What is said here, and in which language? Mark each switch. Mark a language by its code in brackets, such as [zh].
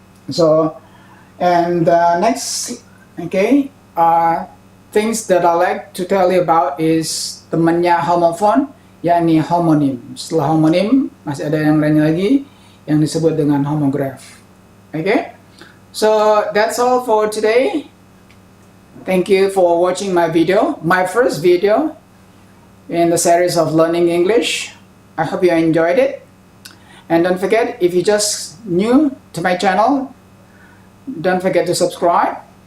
[en] So, and next, okay, things that I like to tell you about is [id] temannya homophone, yakni homonym. Setelah homonym, masih ada yang lain lagi yang disebut dengan homograph. [en] Okay, so that's all for today. Thank you for watching my video, my first video in the series of learning English. I hope you enjoyed it. And don't forget, if you just new to my channel, don't forget to subscribe.